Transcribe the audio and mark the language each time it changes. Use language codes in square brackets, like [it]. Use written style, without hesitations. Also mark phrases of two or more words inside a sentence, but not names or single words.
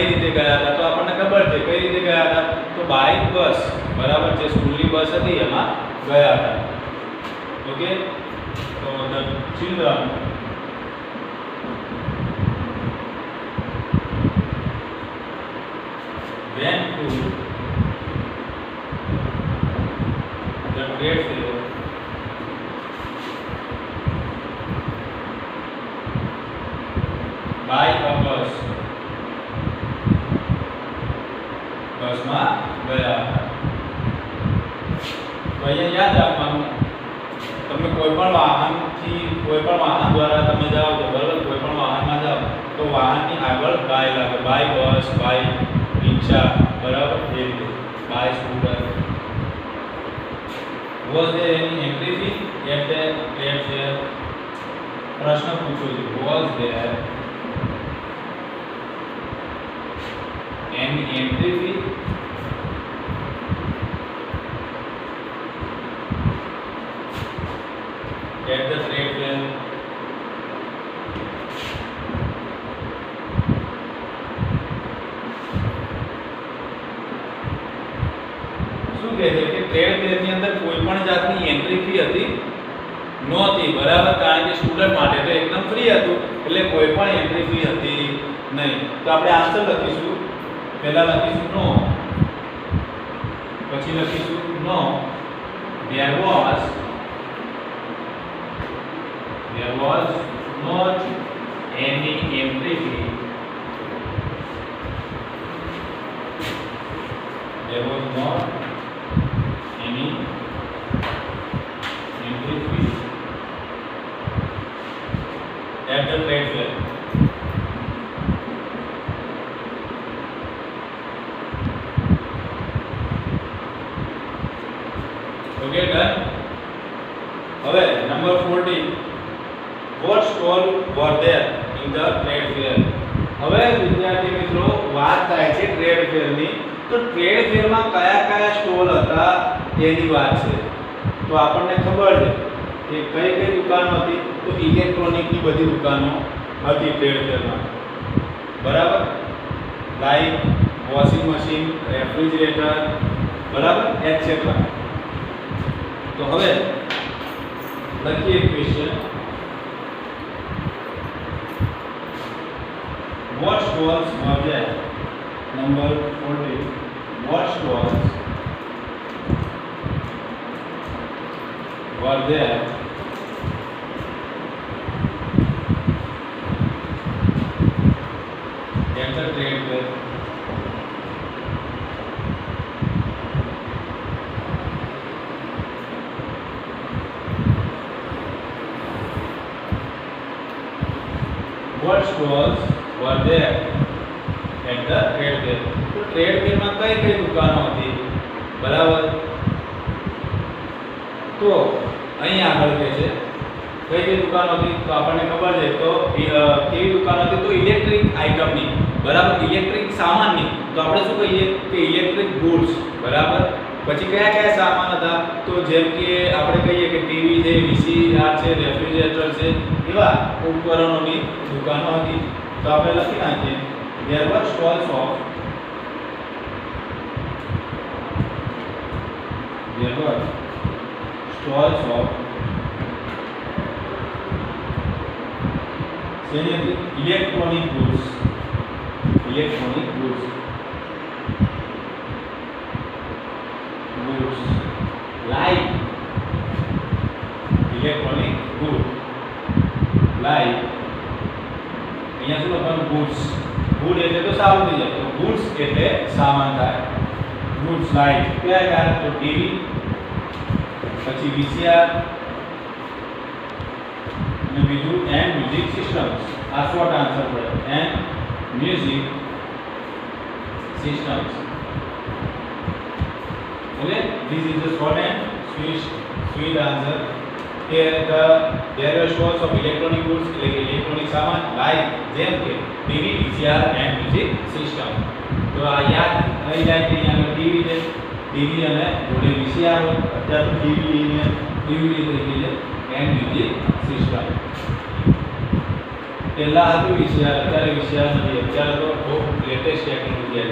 [gu] ગયા હતા તો આપણને ખબર છે કઈ રીતે ગયા હતા તો [en] by bus [gu] બરાબર છે સ્કૂલની બસ હતી એમાં ગયા હતા ઓકે તો [en] the children went to the trade fair by a bus [gu] બસમાં ગયા હતા તો અહીંયા યાદ રાખવાનું તમે કોઈ પણ વાહન દ્વારા તમે જાઓ તો બરાબર કોઈ પણ વાહનમાં જાઓ તો વાહનની આગળ બાય લાગે [en] by bus by rickshaw [gu] બરાબર એ રીતે [en] by scooter was there any entry fee at the trade fair [gu] પ્રશ્ન પૂછો છે [en] was there any entry fee at the trade fair [gu] શું કહે છે કે [en] trade fair [gu] ની અંદર કોઈ પણ જાતની [en] entry fee [gu] હતી નહોતી બરાબર કારણ કે સ્ટુડન્ટ માટે તો એકદમ ફ્રી હતું એટલે કોઈ પણ [en] entry fee [gu] હતી નહીં તો આપણે આન્સર લખીશું પહેલા લખીશું નો પછી લખીશું નો [en] there was not any entry fee there was not any entry fee at the trade fair okay done [gu] હવે નંબર 14 [en] what stall were there in the trade fair [gu] હવે વિદ્યાર્થી મિત્રો વાત થાય છે [en] trade fair [gu] ની તો [en] trade fair [gu] માં કયા કયા સ્ટોલ હતા તેની વાત છે તો આપણને ખબર છે કે કઈ કઈ દુકાનો હતી તો ઇલેક્ટ્રોનિક ની બધી દુકાનો હતી [en] trade fair [gu] માં બરાબર [en] like washing machine refrigerator [gu] બરાબર એટસેટ્રા તો હવે લખીએ ક્વેશ્ચન [en] what stalls were there number 14 what stalls were there at the trade fair what stalls were there at the trade fair [gu] તો [en] trade fair [gu] માં કઈ કઈ દુકાનો હતી બરાબર તો અહીં આગળ કહે છે કઈ કઈ દુકાનો હતી તો આપણને ખબર છે તો કેવી દુકાનો હતી તો [en] electric item [gu] બરાબર ઇલેક્ટ્રિક સામાનની તો આપણે શું કહીએ કે [en] electric goods [gu] બરાબર પછી કયા કયા સામાન હતા તો જેમ કે આપણે કહીએ કે ટીવી છે વીસીઆર છે રેફ્રિજરેટર છે એવા ઉપકરણોની દુકાનો હતી તો આપણે લખી નાખીએ [en] there were stalls of electronic goods like electronic good like અહીંયા [gu] શું લખવાનું goods ગુડ એટલે તો સારું થઈ જાય તો ગુડ્સ એટલે સામાન થાય [en] goods like [gu] કયા કયા તો ટીવી પછી વીસીઆર અને બીજું [en] and music systems આ short answer પડે and music systems okay this is the short and sweet answer here there are stores of electronic goods like electronic saman [gu] like જેમ કે [en] TV VCR and music system [gu] તો આ યાદ રહી જાય કે અહીંયા ટીવી છે ટીવી અને જોડે VCR હોય અત્યારે તો ટીવી ને DVD થઈ ગઈ છે [en] and music system [gu] પહેલા હતું VCR અત્યારે VCR નથી અત્યારે તો બહુ [en] latest technology